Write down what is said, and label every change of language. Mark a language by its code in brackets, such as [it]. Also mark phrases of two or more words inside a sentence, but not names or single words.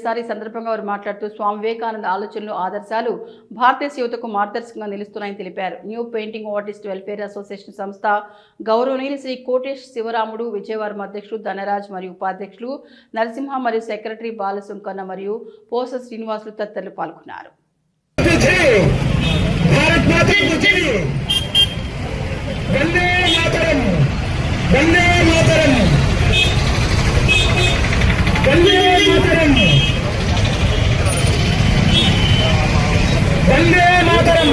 [te] ఈ సందర్భంగా వారు మాట్లాడుతూ స్వామి వివేకానంద ఆలోచనలు, ఆదర్శాలు భారతదేశ యువతకు మార్గదర్శకంగా నిలుస్తున్నాయని తెలిపారు. న్యూ పెయింటింగ్ ఆర్టిస్ట్ వెల్ఫేర్ అసోసియేషన్ సంస్థ గౌరవనీయులు శ్రీ కోటేష్ శివరాముడు, విజయవారం అధ్యక్షుడు ధనరాజ్ మరియు ఉపాధ్యక్షులు నరసింహ మరియు సెక్రటరీ బాలసుంకన్న మరియు పోస శ్రీనివాసులు తదితరులు పాల్గొన్నారు. [hi] भारत माता की जय, वंदे मातरम, वंदे मातरम, वंदे मातरम, वंदे मातरम.